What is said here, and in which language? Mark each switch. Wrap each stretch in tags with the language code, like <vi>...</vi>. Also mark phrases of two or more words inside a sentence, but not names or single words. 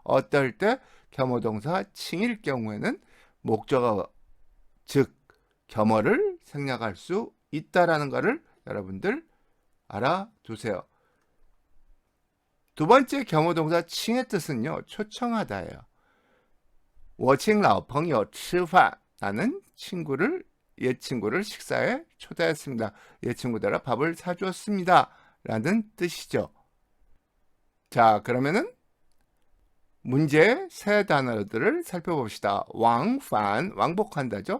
<ko>어떨 때 겸허동사 칭일 경우에는 목적어 즉 겸허를 생략할 수 있다라는 것을 여러분들 알아두세요. 두 번째 겸허동사 칭의 뜻은요, 초청하다예요.</ko> <zh>我请老朋友吃饭.</zh> <ko>나는 옛 친구를 식사에 초대했습니다. 옛 친구들아 밥을 사주었습니다. 라는 뜻이죠. 자, 그러면은 문제의 세 단어들을 살펴봅시다. 왕판, 왕복한다죠.</ko>